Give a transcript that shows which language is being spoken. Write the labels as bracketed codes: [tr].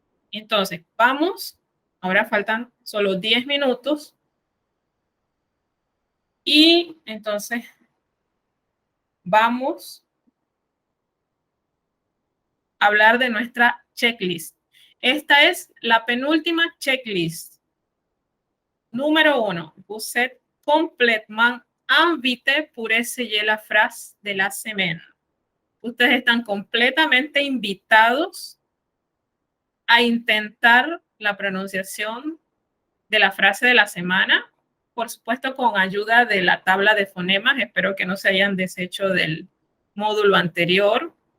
[es] Entonces, vamos. Ahora faltan solo 10 minutos. Y entonces, vamos a hablar de nuestra checklist. Esta es la penúltima checklist. Número 1. [fr] Vous êtes complètement invité pour essayer la phrase de la semaine. [es] Ustedes están completamente invitados a intentar la pronunciación de la frase de la semana, por supuesto con ayuda de la tabla de fonemas. Espero que no se hayan deshecho del módulo anterior.